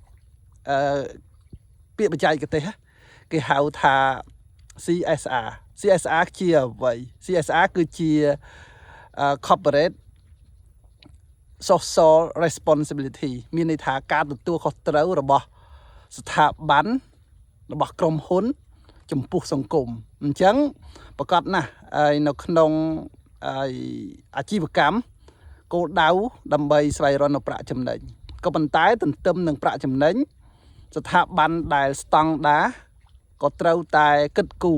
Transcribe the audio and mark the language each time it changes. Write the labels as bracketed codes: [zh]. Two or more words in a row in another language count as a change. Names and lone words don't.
[km] ពាក្យបច្ចេកទេសគេហៅថា CSR ជាអ្វី CSR គឺជា [en] corporate social responsibility [km] មានន័យថាការទទួលខុសត្រូវរបស់ស្ថាប័នរបស់ក្រុមហ៊ុនចំពោះសង្គមអញ្ចឹងប្រកាសណាស់នៅ ក្នុងអាជីវកម្មគោលដៅដើម្បីស្វែងរកនូវប្រាក់ចំណេញក៏ប៉ុន្តែទន្ទឹមនឹងប្រាក់ចំណេញស្ថាប័នដែលស្តង់ដាក៏ត្រូវតែគិតគូរ